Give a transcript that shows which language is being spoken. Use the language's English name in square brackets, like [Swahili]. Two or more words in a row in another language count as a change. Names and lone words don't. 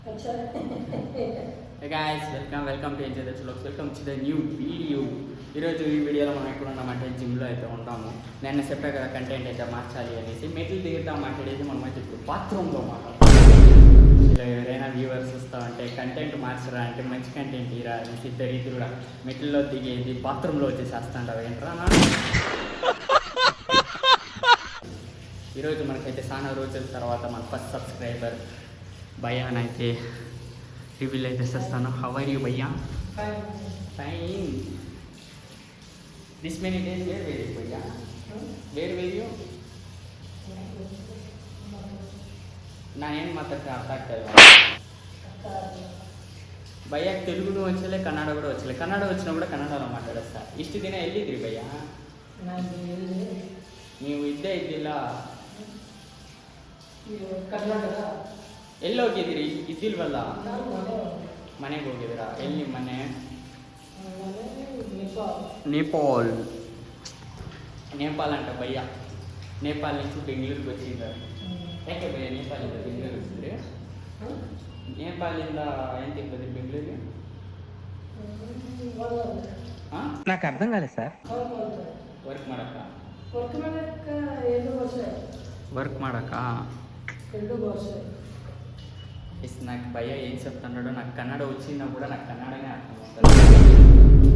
[English] Hey guys, welcome to Enjoy the Vlogs. Welcome to the new video. [Telugu] ఈరోజు ఈ వీడియోలో మనం ఎక్కడ ఉన్నామంటే జిమ్లో అయితే ఉంటాము. నేను చెప్పా కదా కంటెంట్ అయితే మార్చాలి అనేసి మెట్లు దిగుతా మాట్లాడేది మనమైతే ఇప్పుడు బాత్రూంలో మాట్లాడుతాం. ఇలా ఎవరైనా వ్యూవర్స్ వస్తామంటే కంటెంట్ మార్చరా అంటే మంచి కంటెంట్ ఇరా అనేసి ఇద్దరు కూడా మెట్లలో దిగేది బాత్రూంలో వచ్చేసేస్తాంటావు ఏంట్రా. ఈరోజు మనకైతే చాలా రోజుల తర్వాత మన [English] first subscriber [Telugu] భయ్యాన్ అయితే రివ్యూల్ అయితే చేస్తాను. [English] how are you bhaiyya? fine. this many days where were you bhaiyya? where were you? [Kannada] ನಾ ಏನು ಮಾತಾಡ್ತಾ ಅರ್ಥ ಆಗ್ತಾ ಇಲ್ಲ. [Telugu] ಭಯ್ಯಕ್ಕೆ తెలుగును వచ్చలే, కన్నడ కూడా వచ్చలే. కన్నడ వచ్చినా కూడా కನ್ನಡలో మాట్లాడేస్తా. [Kannada] ಇಷ್ಟು ದಿನ ಎಲ್ಲಿದ್ರಿ ಭಯ್ಯ? ನೀವು ಇದ್ದೇ ಇದ್ದಿಲ್ಲ. ಎಲ್ಲಿ ಹೋಗಿದ್ದೀರಿ? ಇದ್ದಿಲ್ವಲ್ಲ. ಮನೆಗೆ ಹೋಗಿದ್ದೀರಾ? ಎಲ್ಲಿ ಮನೆ? [Telugu] నేపాల్ అంట భయ్య. నేపాల్ నుంచి బెంగళూరుకి వచ్చింటారు. [Kannada] ಯಾಕೆ ಭಯ್ಯ ನೇಪಾಳಿಂದ ಬೆಂಗಳೂರು వచ్చింది? ನೇಪಾಳಿಂದ ಏನು ತಿಂಬದ್ರಿ ಬೆಂಗಳೂರಿಗೆ? [Telugu] నాకు అర్థం కాలేదు సార్. [Kannada] వర్క్ ಮಾಡಕ್ಕ? [Telugu] వర్క్ ಮಾಡಕ್ಕ నాకు భయ్య ఏం చెప్తున్నాడో, నాకు కన్నడ వచ్చినా కూడా నాకు కన్నడనే అర్థం అవుతుంది.